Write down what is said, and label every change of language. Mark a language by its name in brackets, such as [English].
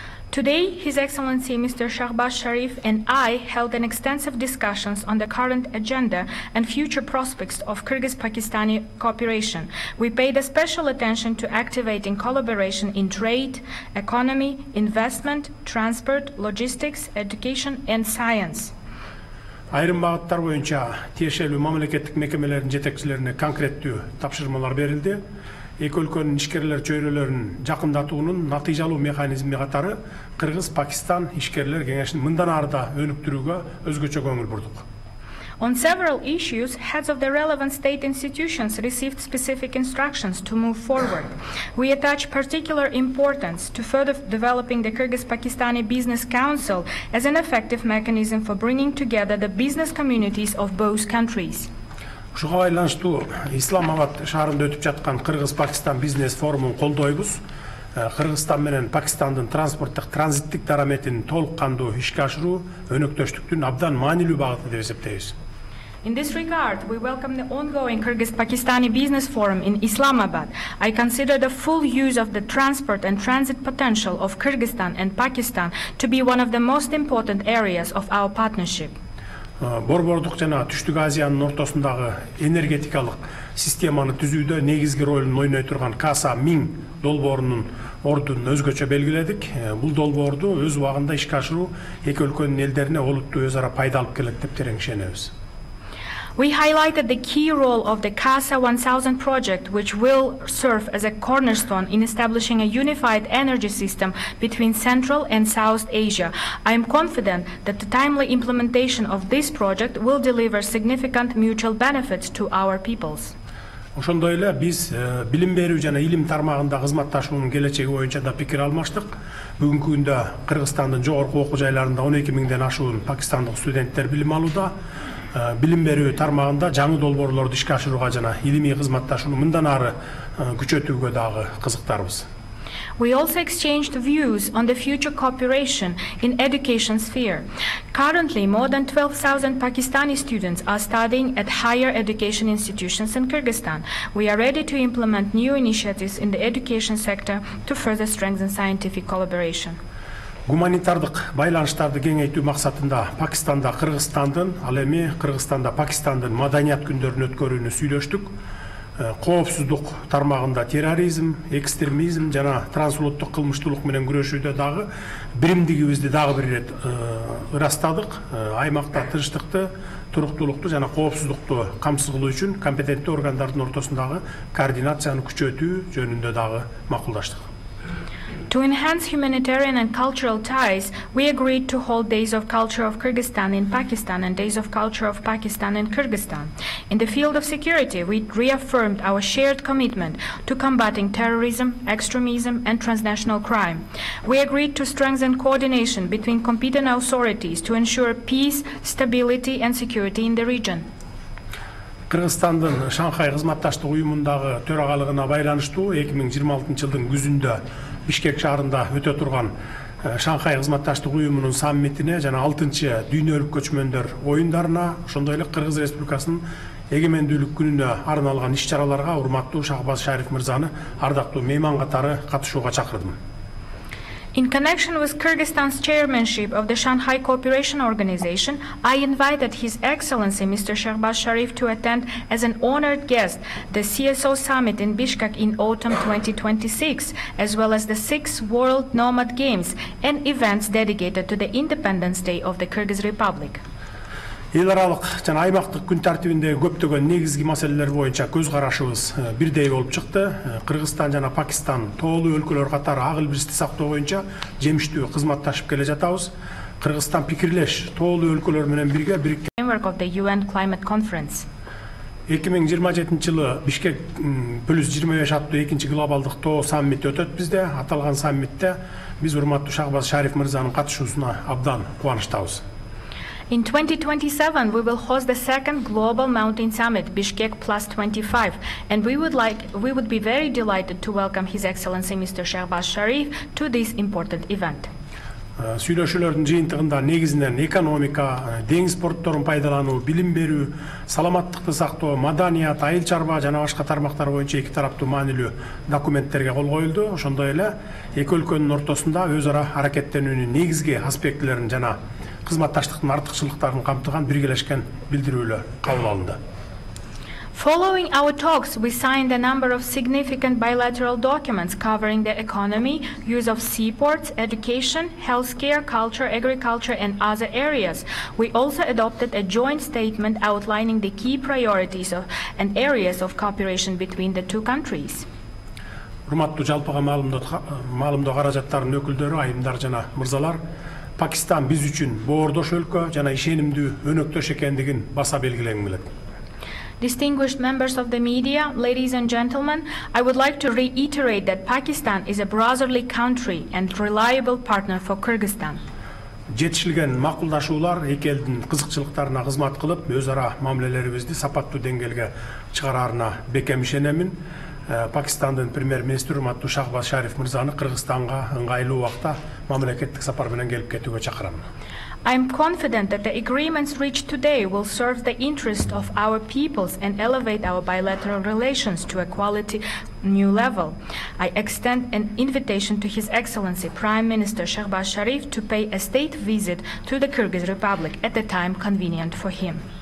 [English] Today, His Excellency Mr. Shehbaz Sharif and I held an extensive discussions on the current agenda and future prospects of Kyrgyz-Pakistani cooperation. We paid a special attention to activating collaboration in trade, economy, investment, transport, logistics, education and science. [Kyrgyz] Айрым багыттар боюнча тиешелүү мамлекеттик мекемелердин жетекчилерине конкреттүү тапшырмалар берилди. Эки өлкөнүн ишкерлер чөйрөлөрүн жакындатуунун натыйжалуу механизми катары Кыргыз-Пакистан ишкерлер кеңешин мындан ары да өнүктүрүүгө өзгөчө көңүл бурдук. [English] On several issues, heads of the relevant state institutions received specific instructions to move forward. We attach particular importance to further developing the Kyrgyz-Pakistani Business Council as an effective mechanism for bringing together the business communities of both countries. [Kyrgyz] Ушуга байланыштуу Исламабад шаарында өтүп жаткан Кыргыз-Пакистан бизнес форумун колдойбуз. Кыргызстан менен Пакистандын транзиттик дараметин толук кандуу ишке ашыруу өнөктөштүктүн абдан маанилүү багыты деп эсептейбиз. [English] In this regard, we welcome the ongoing Kyrgyz-Pakistani Business Forum in Islamabad. I consider the full use of the transport and transit potential of Kyrgyzstan and Pakistan to be one of the most important areas of our partnership. [Kyrgyz] Борбордук жана Түштүк Азиянын ортосундагы энергетикалык системаны түзүүдө негизги ролун ойной турган Каса-1000 долбоорунун ордун өзгөчө белгиледик. Бул долбоорду өз убагында ишке ашыруу эки өлкөнүн элдерине олуттуу өз ара пайда алып келет деп терең ишенебиз. [English] We highlighted the key role of the CASA 1000 project, which will serve as a cornerstone in establishing a unified energy system between Central and South Asia. I am confident that the timely implementation of this project will deliver significant mutual benefits to our peoples. [Kyrgyz] Ошондой эле биз билим берүү жана илим тармагында кызматташуунун келечеги боюнча да пикир алмаштык. Бүгүнкү күндө Кыргызстандын жогорку окуу жайларында 12 миңден ашуун пакистандык студенттер билим алууда. Билим берүү тармагында жаңы долбоорлорду ишке ашырууга жана илимий кызматташууну мындан ары күчөтүүгө дагы кызыктарбыз. [English] We also exchanged views on the future cooperation in education sphere. Currently, more than 12,000 Pakistani students are studying at higher education institutions in Kyrgyzstan. We are ready to implement new initiatives in the education sector to further strengthen scientific collaboration. [Kyrgyz] Гуманитардык байланыштарды кеңейтүү максатында Пакистанда Кыргызстандын, ал эми Кыргызстанда Пакистандын маданият күндөрүн өткөрүүнү сүйлөштүк. Коопсуздук тармагында терроризм, экстремизм жана трансулуттук кылмыштуулук менен күрөшүүдө дагы биримдигибизди дагы бир ирет ырастадык. Аймакта тынчтыкты, туруктуулукту жана коопсуздукту камсыз кылуу үчүн компетенттүү органдардын ортосундагы координацияны күчөтүү жөнүндө дагы макулдаштык. [English] To enhance humanitarian and cultural ties, we agreed to hold Days of Culture of Kyrgyzstan in Pakistan and Days of Culture of Pakistan in Kyrgyzstan. In the field of security, we reaffirmed our shared commitment to combating terrorism, extremism, and transnational crime. We agreed to strengthen coordination between competent authorities to ensure peace, stability, and security in the region. [Kyrgyz] Кыргызстандын Шанхай кызматташтык уюмундагы төрагалыгына байланыштуу 2026 жылдын күзүндө Бишкек шаарында өтө турган Шанхай кызматташтык уюмунун саммитине жана 6-чы дүйнөлүк көчмөндөр оюндарына, ошондой эле Кыргыз Республикасынын эгемендүүлүк күнүнө арналган иш-чараларга урматтуу Shehbaz Sharif мырзаны ардактуу мейман катары катышууга чакырдым. [English] In connection with Kyrgyzstan's chairmanship of the Shanghai Cooperation Organization, I invited His Excellency Mr. Shehbaz Sharif to attend as an honored guest the CSO Summit in Bishkek in autumn 2026, as well as the 6th World Nomad Games and events dedicated to the Independence Day of the Kyrgyz Republic. [Kyrgyz] Эл аралык жана аймактык күн тартибиндеги көптөгөн негизги маселелер боюнча көз карашыбыз бирдей болуп чыкты. Кыргызстан жана Пакистан тоолуу өлкөлөр катары ак илбирсти сактоо боюнча жемиштүү кызматташып келе жатабыз. Кыргызстан пикирлеш тоолуу өлкөлөр менен бирге бириккен [English] Framework of the UN Climate Conference. [Kyrgyz] 2027 жылы Бишкек +25 аттуу 2-чи глобалдык тоо саммити өтөт бизде. Аталган саммитте биз урматтуу Shehbaz Sharif мырзанын катышуусуна абдан кубанычтабыз. [English] In 2027, we will host the 2nd Global Mountain Summit, Bishkek +25, and we would be very delighted to welcome His Excellency Mr. Shehbaz Sharif to this important event. [Kyrgyz] Сүйлөшүүлөрдүн жыйынтыгында негизинен экономика, деңиз портторун пайдалануу, билим берүү, саламаттыкты сактоо, маданият, айыл чарба жана башка тармактар боюнча эки тараптуу маанилүү документтерге кол коюлду. Ошондой эле эки өлкөнүн ортосунда өз ара аракеттенүүнүн негизги аспектилерин жана кызматташтыктын артыкчылыктарын камтыган биргелешкен билдирүүлөр кабыл алынды. [English] Following our talks, we signed a number of significant bilateral documents covering the economy, use of seaports, education, healthcare, culture, agriculture, and other areas. We also adopted a joint statement outlining the key priorities and areas of cooperation between the two countries. [Kyrgyz] Урматтуу жалпыга маалымдоо каражаттарынын өкүлдөрү, айымдар жана мырзалар, Пакистан биз үчүн боордош өлкө жана ишенимдүү өнөктөш экендигин баса белгилегим келет. [English] Distinguished members of the media, ladies and gentlemen, I would like to reiterate that Pakistan is a brotherly country and reliable partner for Kyrgyzstan. [Kyrgyz] Жетишилген макулдашуулар эки элдин кызыкчылыктарына кызмат кылып, өз ара мамилелерибизди сапаттуу деңгээлге чыгараарына бекем ишенемин. Пакистандын премьер-министри урматтуу Shehbaz Sharif мырзаны Кыргызстанга ыңгайлуу убакта мамлекеттик сапар менен келип кетүүгө чакырам. [English] I am confident that the agreements reached today will serve the interest of our peoples and elevate our bilateral relations to a quality new level. I extend an invitation to His Excellency Prime Minister Shehbaz Sharif to pay a state visit to the Kyrgyz Republic at a time convenient for him.